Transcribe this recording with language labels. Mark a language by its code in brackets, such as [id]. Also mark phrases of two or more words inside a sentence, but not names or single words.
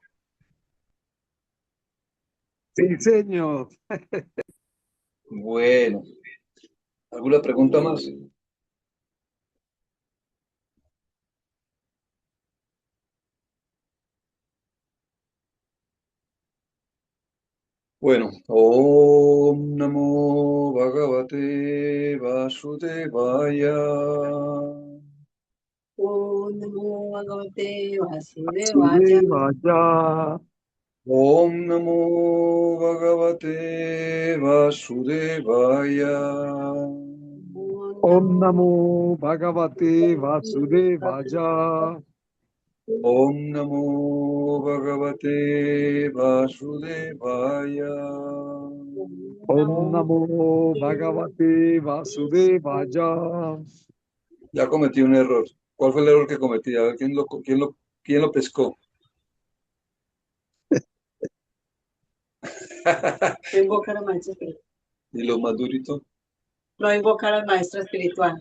[es] Sí, señor. Bueno, ¿alguna pregunta más? Bueno, [sa] Om Namo Bhagavate Vasudevaya. Om Namo Bhagavate Vasudevaya. Vasudevaya. Om Namo Bhagavate Vasudevaya. Om Namo Bhagavate Vasudevaya. Om Namo Bhagavate Vasudevaya. Om Namo Bhagavate Vasudevaya. [es] Ya cometí un error. ¿Cuál fue el error que cometí? A ver, quién lo pescó? No invocar al maestro espiritual. Y lo más durito, No invocar al maestro espiritual.